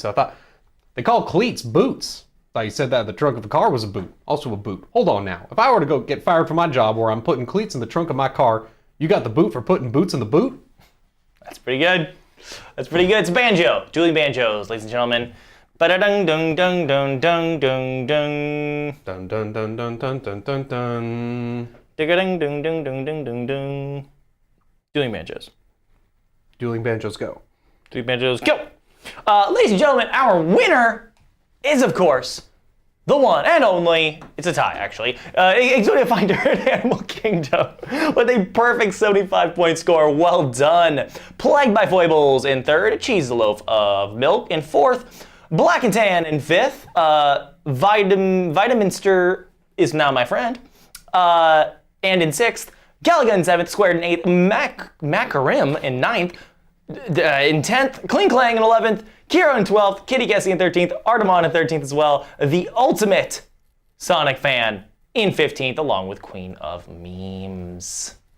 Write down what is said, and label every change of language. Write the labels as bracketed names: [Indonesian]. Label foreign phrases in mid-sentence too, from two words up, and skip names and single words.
[English] I thought... They call cleats boots. I thought you said that the trunk of the car was a boot. Also a boot. Hold on now. If I were to go get fired from my job where I'm putting cleats in the trunk of my car, you got the boot for putting boots in the boot? That's pretty good. That's pretty good. It's a banjo. Dueling banjos, ladies and gentlemen. Ba-da-dung dung dung dung dung dung dung. Dun dun dun dun dun dun dun dun. Digga-dung dung dung dung dung dung dung. Dueling banjos. Dueling banjos go. Dueling banjos, go! Ladies and gentlemen, our winner is, of course, the one and only, it's a tie actually, Exodia Finder and Animal Kingdom with a perfect 75-point score. Well done. Plagued by Foibles in third, Cheese the Loaf of Milk in fourth, Black and Tan in fifth, Vitaminster is Now My Friend, and in sixth, Galaga in seventh, Squared in eighth, Macarim in ninth, in 10th, Kling Clang in 11th, Kiro in 12th, Kitty Guessy in 13th, Artemon in 13th as well, the ultimate Sonic fan in 15th, along with Queen of Memes.